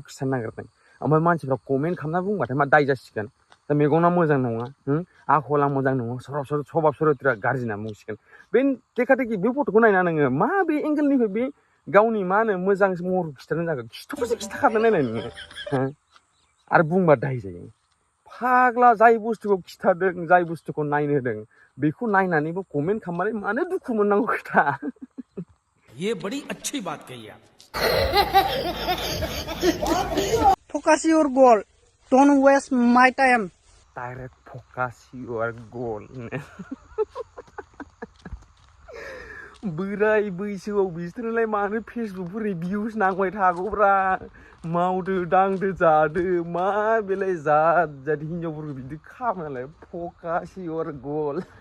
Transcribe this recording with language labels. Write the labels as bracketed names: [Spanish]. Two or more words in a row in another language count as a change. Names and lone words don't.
[Bodo] खिथानो नागिरदों ओमफ्राय मानसिफ्रा कमेन्ट खालामना बुंबाथाय मा दाय जासिगोन दा मेगना मोजां नङा आखला मोजां नङा सभाब चरित्रआ गाज्रि होनना बुंसिगोन बे देखा देखि बे फट'खौ नायना नोङो मा बे एंगेलनिफ्राय बे गावनि मा होनो मोजां महरखौ खिथानो जागोन खिथुखौसो खिथाखादों नायलाय नोङो आरो बुंबा दाय जायो फाग्ला जाय बुस्थुखौ खिथादों जाय बुस्थुखौ नायनो होदों बेखौ नायनानैबो कमेन्ट खालामनानै मानो दुखु मोननांगौ खोथा [Hindi] ये बड़ी अच्छी बात कही आप [English] Focus your goal. Don't waste my time. direct focus your goal [Bodo] बोराय बैसोआव बिसोरलाय मानो फेसबुकफोरनि भिउस नांबाय थागौब्रा मावदो दांदो जादो मा बेलाय जाद हिनजावफोरखौ बिदि खालामनालाय [English] focus your goal